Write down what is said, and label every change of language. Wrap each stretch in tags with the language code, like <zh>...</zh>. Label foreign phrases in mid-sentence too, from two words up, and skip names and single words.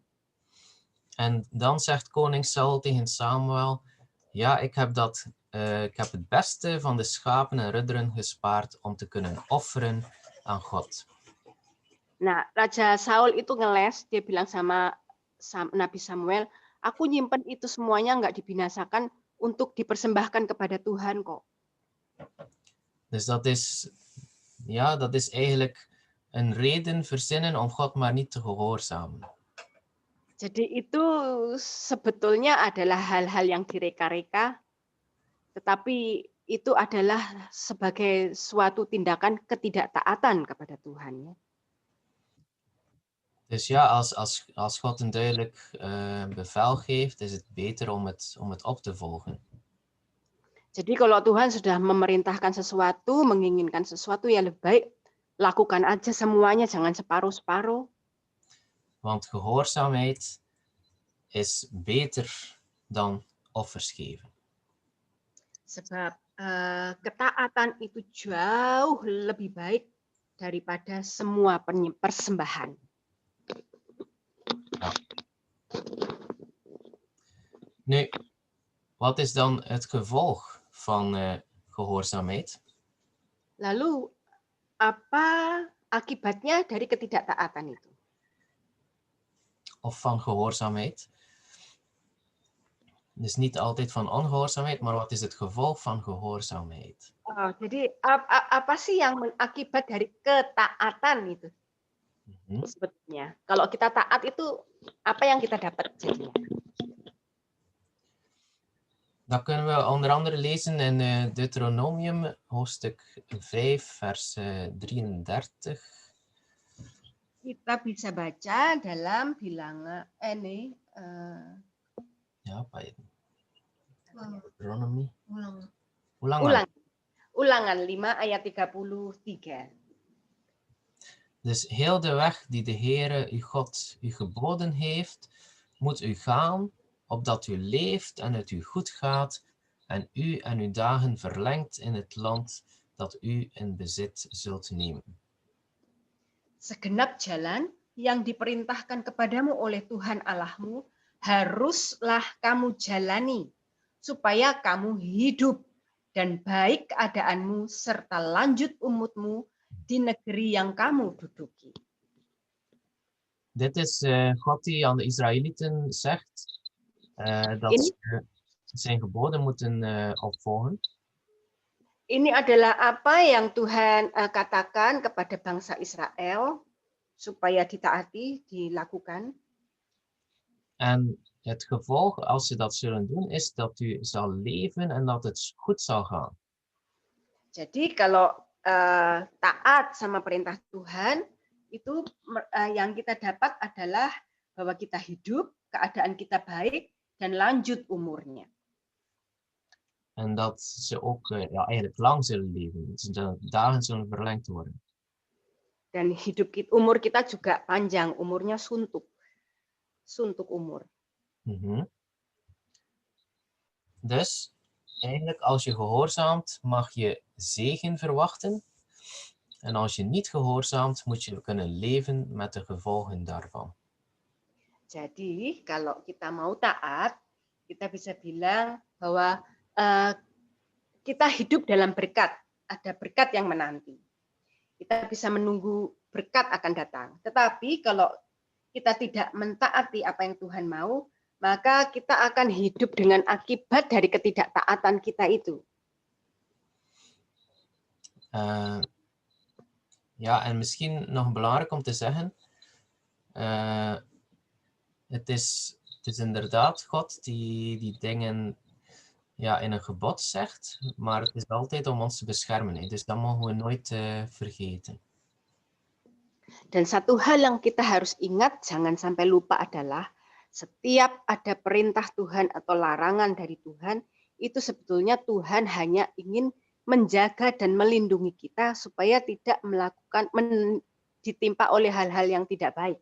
<nl>En dan zegt koning Saul tegen Samuel, ja, ik heb het beste van de schapen en rudderen gespaard om te kunnen offeren aan God.</nl> <id>Nah, Raja Saul itu ngeles, dia bilang sama Nabi Samuel, aku nyimpen itu semuanya nggak dibinasakan untuk dipersembahkan kepada Tuhan kok.</id> <nl>Dus dat is eigenlijk een reden verzinnen om God maar niet te gehoorzamen.</nl> <id>Jadi itu sebetulnya adalah hal-hal yang direka-reka, tetapi itu adalah sebagai suatu tindakan ketidaktaatan kepada Tuhan. Ya.</id> <nl>Dus ja, als God een duidelijk bevel geeft, is het beter om het op te volgen.</nl> <id>Jadi kalau Tuhan sudah memerintahkan sesuatu, menginginkan sesuatu, ya lebih baik lakukan aja semuanya, jangan separuh-separuh.</id> <nl>Want gehoorzaamheid is beter dan offers geven.</nl> <id>Sebab ketaatan itu jauh lebih baik daripada semua persembahan.</id> <nl>Ja. Nu, wat is dan het gevolg van gehoorzaamheid?</nl> <id>Lalu, apa akibatnya dari ketidaktaatan itu?</id> <nl>Of van gehoorzaamheid? Dus niet altijd van ongehoorzaamheid, maar wat is het gevolg van gehoorzaamheid?</nl> <id>Oh, jadi apa sih yang akibat dari ketaatan itu? Sebetulnya, kalau kita taat itu apa yang kita dapat jadinya?</id> <nl>Dat kunnen we onder andere lezen in Deuteronomium, hoofdstuk 5, vers 33.</nl> <id>Kita bisa baca dalam bilangan Ja, apa ini? Deuteronomy. Ulangan 5 ayat 33.</id> <nl>Dus heel de weg die de Heere uw God u geboden heeft, moet u gaan, opdat u leeft en het u goed gaat, en u en uw dagen verlengt in het land dat u in bezit zult nemen.</nl> <id>Segenap jalan yang diperintahkan kepadamu oleh Tuhan Allahmu, haruslah kamu jalani, supaya kamu hidup dan baik keadaanmu serta lanjut umurmu di negeri yang kamu duduki.</id> <nl>Dit is God die aan de Israëlieten zegt dat ze zijn geboden moeten opvolgen.</nl> <id>Ini adalah apa yang Tuhan katakan kepada bangsa Israel supaya ditaati, dilakukan.</id> <nl>En het gevolg, als ze dat zullen doen, is dat u zal leven en dat het goed zal gaan.</nl> <id>Jadi kalau taat sama perintah Tuhan, itu yang kita dapat adalah bahwa kita hidup, keadaan kita baik, dan lanjut umurnya.</id> <nl>En dat ze ook eigenlijk lang zullen leven. De dagen zullen verlengd worden.</nl> <id>Dan umur kita juga panjang, umurnya suntuk umur.</id> <nl>Dus eigenlijk als je gehoorzaamt mag je zegen verwachten. En als je niet gehoorzaamt moet je kunnen leven met de gevolgen daarvan.</nl> <id>Jadi kalau kita mau taat, kita bisa bilang bahwa kita hidup dalam berkat, ada berkat yang menanti. Kita bisa menunggu berkat akan datang. Tetapi kalau kita tidak mentaati apa yang Tuhan mau, maka kita akan hidup dengan akibat dari ketidaktaatan kita itu.</id> <nl>Ja, en misschien nog belangrijk om te zeggen, het is inderdaad God die dingen in een gebod zegt, maar het is altijd om ons te beschermen. Dus dat mogen we nooit vergeten.</nl> <id>Dan satu hal yang kita harus ingat, jangan sampai lupa adalah setiap ada perintah Tuhan atau larangan dari Tuhan, itu sebetulnya Tuhan hanya ingin menjaga dan melindungi kita supaya tidak ditimpa oleh hal-hal yang tidak baik.</id>